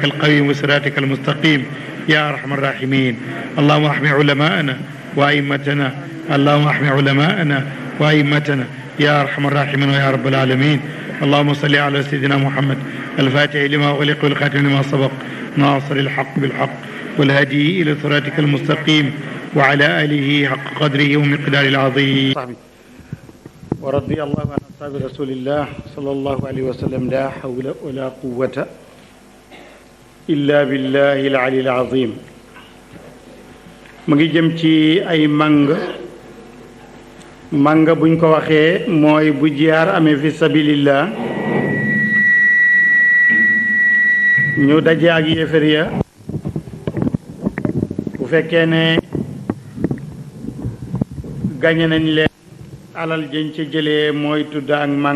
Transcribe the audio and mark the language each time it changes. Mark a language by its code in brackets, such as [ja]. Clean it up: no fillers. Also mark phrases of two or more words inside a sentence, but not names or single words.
[ar] القويم وصراطك المستقيم يا أرحم الراحمين اللهم احمي علماءنا وأئمتنا اللهم احمي علماءنا وأئمتنا يا أرحم الراحمين ويا رب العالمين اللهم صل على سيدنا محمد الفاتح لما أغلق والخاتم لما سبق ناصر الحق بالحق والهادي إلى صراطك المستقيم وعلى آله حق قدره ومقداره العظيم ورضي الله عن أصحاب رسول الله صلى الله عليه وسلم لا حول ولا قوة إلا بالله العلي العظيم [wo] mu ngi jëm ci ay màng manga buñ ko waxee mooy bu jiyaar amee [ar] في سبيل الله [wo] ñu daje ak yéefar ya bu fekkee ne gañe nañ leen alal jën ca jëlee mooy tudd ak